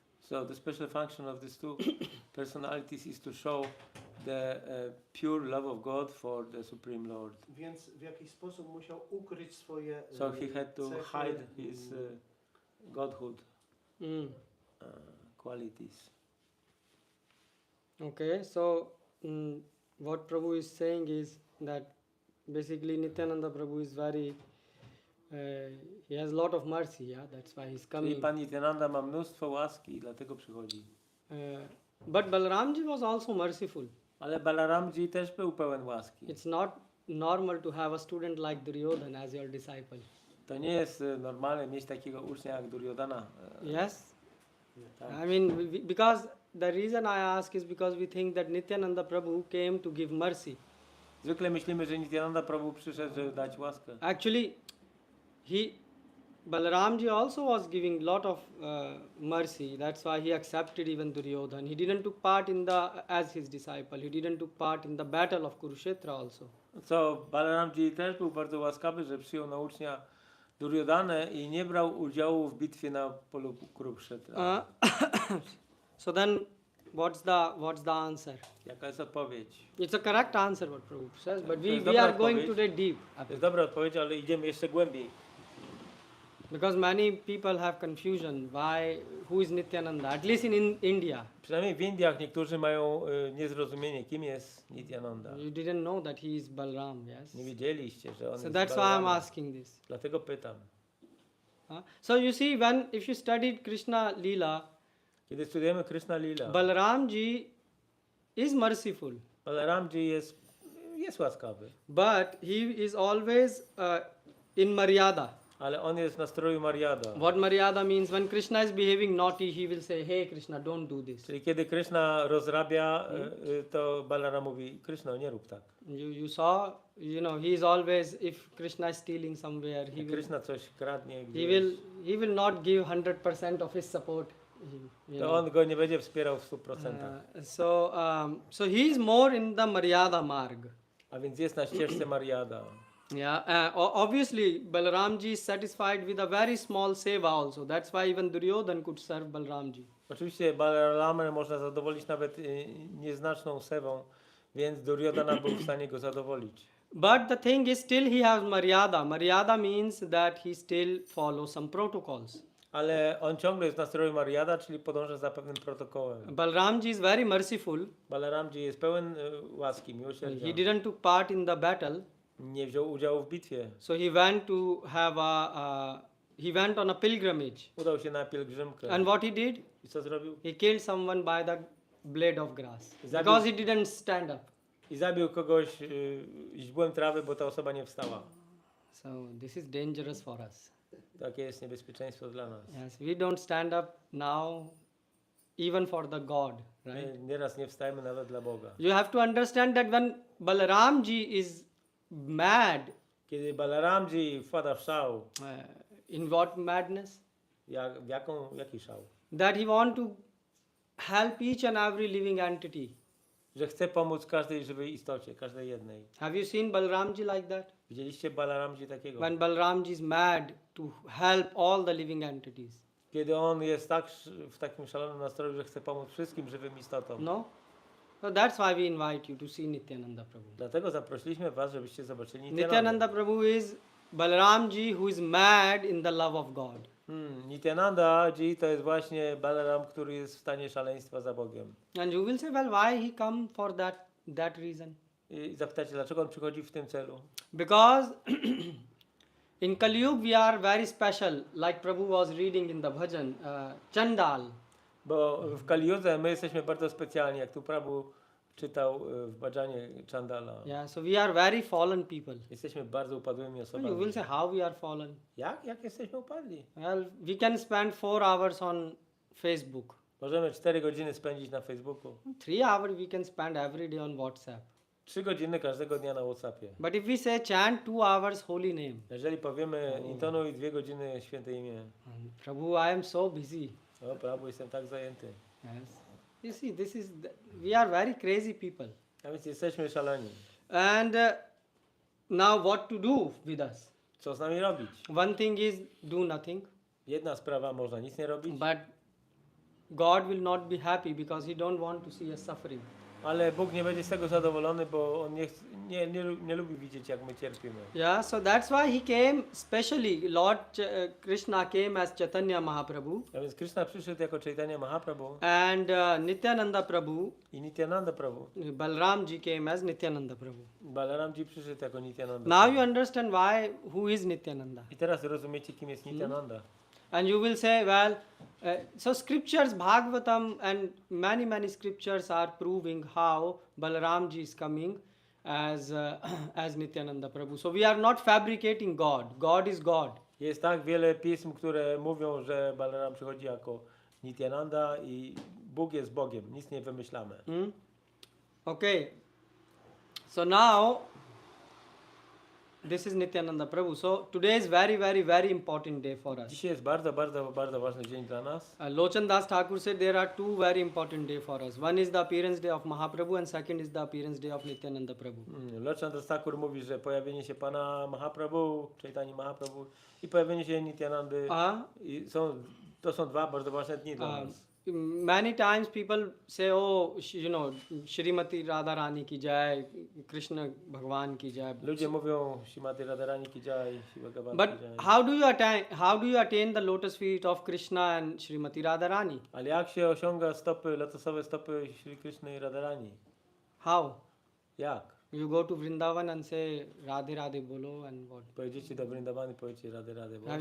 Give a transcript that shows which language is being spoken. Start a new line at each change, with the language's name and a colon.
English: So the special function of these two personalities is to show the pure love of God for the Supreme Lord.
Polish: Więc w jakiś sposób musiał ukryć swoje
English: So he had to
Polish: cechy,
English: hide his godhood qualities. Okay, so what Prabhu is saying is that basically Nityananda Prabhu is very, he has a lot of mercy, yeah, that's why he's
Polish: Czyli
English: coming.
Polish: Pan Nityananda ma mnóstwo łaski i dlatego przychodzi.
English: But Balaramji was also merciful.
Polish: Ale Balaramji też był pełen łaski.
English: It's not normal to have a student like Duryodhana as your disciple.
Polish: To nie jest normalne mieć takiego ucznia jak Duryodhana.
English: Yes?
Polish: Tak.
English: I mean, because the reason I ask is because we think that Nityananda Prabhu came to give mercy.
Polish: Zwykle myślimy, że Nityananda Prabhu przyszedł, żeby dać łaskę.
English: Actually, Balaramji also was giving lot of mercy. That's why he accepted even Duryodhana. He didn't took part in as his disciple. He didn't took part in the battle of Kurukshetra also.
Polish: Co Balaramji też był bardzo łaskawy, że przyjął na ucznia Duryodanę i nie brał udziału w bitwie na polu Kurukshetra.
English: So then, what's the answer?
Polish: Jaka jest odpowiedź?
English: It's a correct answer what Prabhu says, but
Polish: To jest dobra
English: are going
Polish: odpowiedź.
English: today deep.
Polish: To jest dobra odpowiedź, ale idziemy jeszcze głębiej.
English: Because many people have confusion who is Nityananda, at least in India.
Polish: Przynajmniej w Indiach niektórzy mają niezrozumienie, kim jest Nityananda.
English: You didn't know that he is Balram, yes?
Polish: Nie wiedzieliście, że on
English: So
Polish: jest
English: that's why I'm
Polish: Balaramem.
English: asking this.
Polish: Dlatego pytam.
English: So you see, if you studied Krishna Leela,
Polish: Kiedy studujemy Krishna Lila,
English: Balaramji is merciful,
Polish: Balaramji jest łaskawy,
English: but he is always in Maryada.
Polish: ale on jest w nastroju Mariada.
English: What Maryada means, when Krishna is behaving naughty, he will say, hey Krishna, don't do this.
Polish: Czyli kiedy Krishna rozrabia, to Balaram mówi, Krishna, nie rób tak.
English: You saw, he is always, if Krishna is stealing somewhere,
Polish: Jak Krishna coś kradnie,
English: he will not give 100% of his support.
Polish: to on go nie będzie wspierał w 100%.
English: So he is more in the Maryada marg.
Polish: A więc jest na ścieżce Mariada.
English: Yeah, obviously Balaramji is satisfied with a very small seva also. That's why even Duryodhana could serve Balaramji.
Polish: Oczywiście Balaramę można zadowolić nawet nieznaczną sewą, więc Duryodhana był w stanie go zadowolić.
English: But the thing is, still he has Maryada. Maryada means that he still follows some protocols.
Polish: Ale on ciągle jest w nastroju Mariada, czyli podąża za pewnym protokołem.
English: Balaramji is very merciful.
Polish: Balaramji jest pełen łaski, miłosierdzia.
English: He didn't took part in the battle.
Polish: Nie wziął udziału w bitwie.
English: So he went to have he went on a pilgrimage.
Polish: Udał się na pielgrzymkę.
English: And what he did?
Polish: I co zrobił?
English: He killed someone by the blade of grass.
Polish: Zabił-
English: Because he didn't stand up.
Polish: I zabił kogoś źdźbłem trawy, bo ta osoba nie wstała.
English: So this is dangerous for us.
Polish: Takie jest niebezpieczeństwo dla nas.
English: Yes, we don't stand up now. even for the God, right?
Polish: My nieraz nie wstajemy nawet dla Boga.
English: You have to understand that when Balaramji is mad,
Polish: Kiedy Balaramji wpada w szał,
English: in what madness?
Polish: jaki szał?
English: That he want to help each and every living entity.
Polish: Że chce pomóc każdej żywej istocie, każdej jednej.
English: Have you seen Balaramji like that?
Polish: Widzieliście Balaramji takiego?
English: When Balaramji is mad to help all the living entities.
Polish: Kiedy on jest tak w takim szalonym nastroju, że chce pomóc wszystkim żywym istotom.
English: No? So that's why we invite you to see Nityananda Prabhu.
Polish: Dlatego zaprosiliśmy was, żebyście zobaczyli
English: Nityananda
Polish: Nityananda.
English: Prabhu is Balaramji who is mad in the love of God.
Polish: Nityanandaji to jest właśnie Balaram, który jest w stanie szaleństwa za Bogiem.
English: And you will say, well, why he come for that reason?
Polish: I zapytacie, dlaczego on przychodzi w tym celu?
English: Because in Kali Yuga we are very special, like Prabhu was reading in the bhajan, Chandal.
Polish: Bo w Kali Judze my jesteśmy bardzo specjalni, jak tu Prabhu czytał w bhajanie Chandala.
English: Yeah, so we are very fallen people.
Polish: Jesteśmy bardzo upadłymi
English: So you will
Polish: osobami.
English: say, how we are fallen?
Polish: Jak jesteśmy upadli?
English: Well, we can spend 4 hours on Facebook.
Polish: Możemy 4 godziny spędzić na Facebooku.
English: 3 hours we can spend every day on WhatsApp.
Polish: 3 godziny każdego dnia na WhatsAppie.
English: But if we say chant 2 hours holy name,
Polish: Jeżeli powiemy intonuj 2 godziny święte imię.
English: Prabhu, I am so busy.
Polish: O, Prabhu, jestem tak zajęty.
English: Yes. You see, we are very crazy people.
Polish: A więc jesteśmy szaleni.
English: And now what to do with us?
Polish: Co z nami robić?
English: One thing is do nothing,
Polish: Jedna sprawa, można nic nie robić,
English: but God will not be happy because he don't want to see us suffering.
Polish: ale Bóg nie będzie z tego zadowolony, bo On nie lubi widzieć, jak my cierpimy.
English: Yeah, so that's why he came specially. Lord Krishna came as Chaitanya Mahaprabhu
Polish: A więc Krishna przyszedł jako Chaitanya Mahaprabhu
English: and Nityananda Prabhu,
Polish: i Nityananda Prabhu.
English: Balramji came as Nityananda Prabhu.
Polish: Balaramji przyszedł jako Nityananda.
English: Now you understand who is Nityananda.
Polish: I teraz rozumiecie, kim jest Nityananda.
English: And you will say, well, so scriptures, Bhagavatam and many scriptures are proving how Balaramji is coming as Nityananda Prabhu. So we are not fabricating God. God is God.
Polish: Jest tak wiele pism, które mówią, że Balaram przychodzi jako Nityananda i Bóg jest Bogiem. Nic nie wymyślamy.
English: Okay. So now, this is Nityananda Prabhu. So today is very important day for us.
Polish: Dzisiaj jest bardzo ważny dzień dla nas.
English: Lochan Das Thakur said there are 2 very important day for us. One is the appearance day of Mahaprabhu and second is the appearance day of Nityananda Prabhu.
Polish: Lochan Das Thakur mówi, że pojawienie się Pana Mahaprabhu, Chaitanya Mahaprabhu i pojawienie się Nityanandy i to są 2 bardzo ważne dni dla nas.
English: Many times people say, oh,
Hindi: Shrimati Radharani ki jai,
English: Krishna Bhagwan ki jai.
Polish: Ludzie mówią
Hindi: Śrimati Radharani ki jai, Shiva Bhagavan
English: But
Hindi: ki jai.
English: how do you attain the lotus feet of Krishna and Shrimati Radharani?
Polish: Ale jak się osiąga lotosowe stopy Shri Krishny i Radharani?
English: How?
Polish: Jak?
English: You go to Vrindavan and say
Hindi: Radhe Radhe bolo
English: and what?
Polish: Pojedziecie do Vrindavan i powiecie Radhe Radhe.